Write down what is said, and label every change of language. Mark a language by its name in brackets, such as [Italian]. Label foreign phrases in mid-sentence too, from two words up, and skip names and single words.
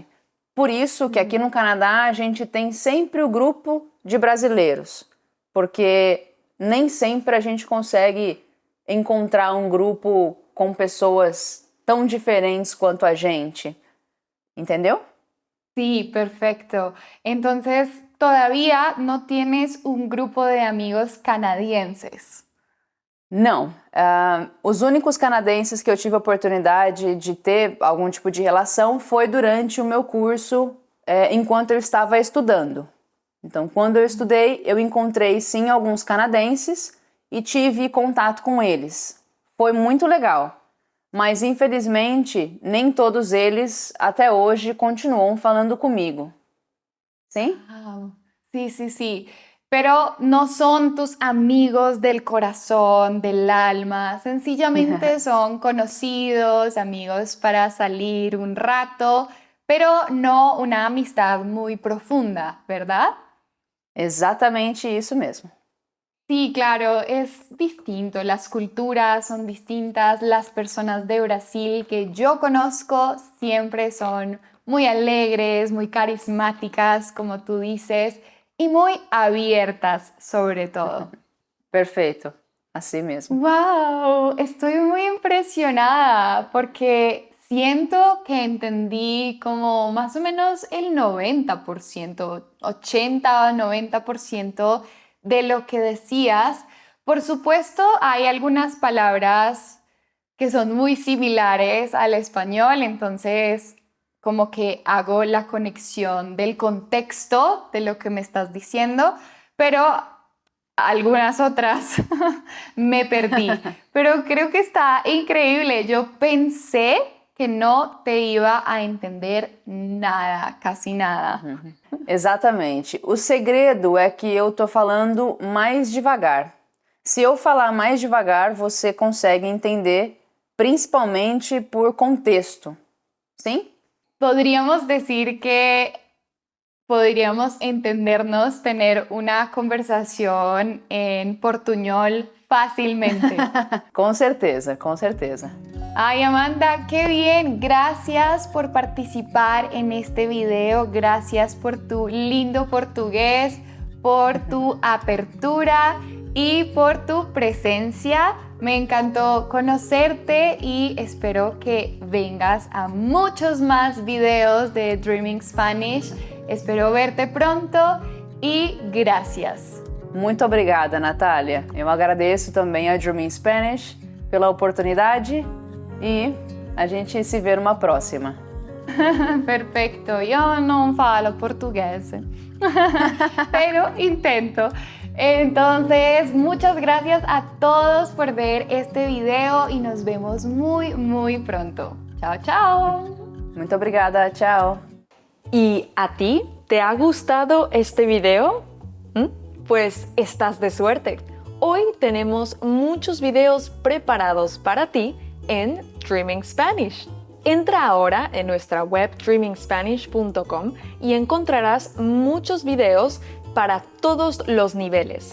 [Portuguese] Por isso que aqui no Canadá a gente tem sempre o grupo de brasileiros, porque nem sempre a gente consegue encontrar um grupo com pessoas tão diferentes quanto a gente. Entendeu? [Spanish] Sí, perfecto. Entonces, todavía no tienes un grupo de amigos canadienses. [Portuguese] Não. Os únicos canadenses que eu tive a oportunidade de ter algum tipo de relação foi durante o meu curso, enquanto eu estava estudando. Então, quando eu estudei, eu encontrei sim alguns canadenses e tive contato com eles. Foi muito legal. Mas, infelizmente, nem todos eles, até hoje, continuam falando comigo. Sim? [Spanish] Wow. Sí, sí, sí. Pero no son tus amigos del corazón, del alma. Sencillamente son conocidos, amigos para salir un rato, pero no una amistad muy profunda, ¿verdad? [Portuguese] Exatamente isso mesmo. [Spanish] Sí, claro, es distinto, las culturas son distintas, las personas de Brasil que yo conozco siempre son muy alegres, muy carismáticas, como tú dices, y muy abiertas sobre todo. [Portuguese] Perfeito, assim mesmo. [Spanish] ¡Wow! Estoy muy impresionada porque siento que entendí como más o menos el 90%, 80 o 90% de lo que decías. Por supuesto, hay algunas palabras que son muy similares al español, entonces como que hago la conexión del contexto de lo que me estás diciendo, pero algunas otras me perdí. Pero creo que está increíble. Yo pensé que no te iba a entender nada, casi nada. [Portuguese] Exatamente. O segredo é que eu tô falando mais devagar. Se eu falar mais devagar, você consegue entender, principalmente por contexto. Sim? [Spanish] Podríamos decir que podríamos entendernos, tener una conversación en portuñol fácilmente. [Portuguese] Com certeza, com certeza. [Spanish] Ay, Amanda, qué bien. Gracias por participar en este video. Gracias por tu lindo portugués, por tu apertura y por tu presencia. Me encantó conocerte y espero que vengas a muchos más videos de Dreaming Spanish. Espero verte pronto y gracias. [Portuguese] Muito obrigada, Natália. Eu agradeço também a Dreaming Spanish pela oportunidade e a gente se vê numa próxima. [Spanish] Perfecto, yo no falo portugués, pero intento. Entonces, muchas gracias a todos por ver este video y nos vemos muy, muy pronto. Chao, chao. [Portuguese] Muito obrigada, tchau. [Spanish] ¿Y a ti te ha gustado este video? Pues estás de suerte. Hoy tenemos muchos videos preparados para ti en Dreaming Spanish. Entra ahora en nuestra web dreamingspanish.com y encontrarás muchos videos para todos los niveles.